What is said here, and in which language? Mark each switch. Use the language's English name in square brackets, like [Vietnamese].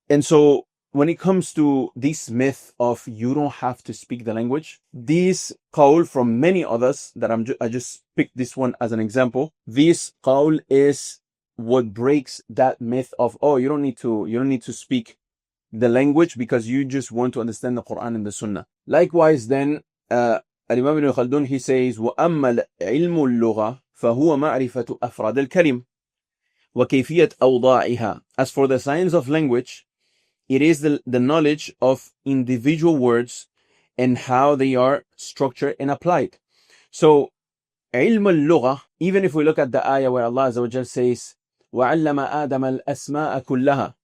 [English] And so when it comes to this myth of you don't have to speak the language, this qawl from many others that I just picked this one as an example. This qawl is what breaks that myth of, oh, you don't need to speak the language because you just want to understand the Quran and the Sunnah. Likewise, then Imam Ibn Khaldun, he says, [Arabic] وَأَمَّا عِلْمُ اللُّغَةِ فَهُوَ مَعْرِفَةُ أَفْرَادِ الْكَلِمِ وَكَيْفِيَةِ أَوْضَاعِهَا. [English] As for the science of language, it is the knowledge of individual words and how they are structured and applied. So, علم اللغة, even if we look at the ayah where Allah Azza wa Jal says, [Arabic] وَعَلَّمَ آدَمَ الْأَسْمَاءَ كُلَّهَا.